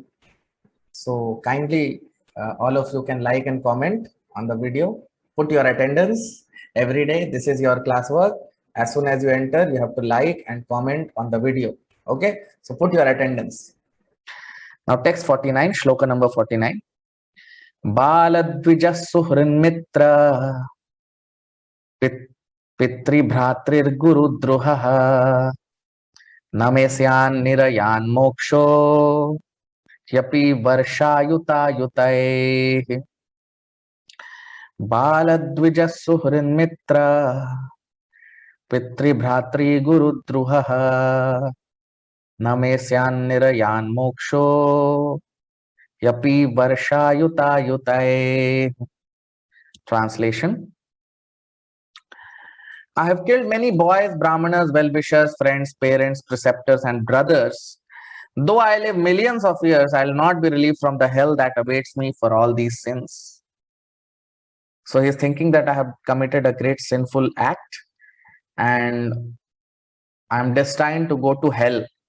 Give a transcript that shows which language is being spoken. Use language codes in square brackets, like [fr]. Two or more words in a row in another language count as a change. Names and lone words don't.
[en] So kindly, all of you can like and comment on the video. Put your attendance every day. This is your classwork. As soon as you enter, you have to like and comment on the video. Okay, so put your attendance. Now text 49, shloka number 49. [sa] बालद्विजसुहृन्मित्रपितृभ्रातृगुरुद्रुहः न मे स्यान्निरयान्मोक्षो ह्यपि वर्षायुतायुतैः. बालद्विजसुहृन्मित्रपितृभ्रातृगुरुद्रुहः न मे स्यान्निरयान्मोक्षो ह्यपि वर्षायुतायुतैः. [en] Translation: I have killed many boys, brahmanas, well-wishers, friends, parents, preceptors, and brothers. Though I live millions of years, I will not be relieved from the hell that awaits me for all these sins. So he's thinking that I have committed a great sinful act and I'm destined to go to hell.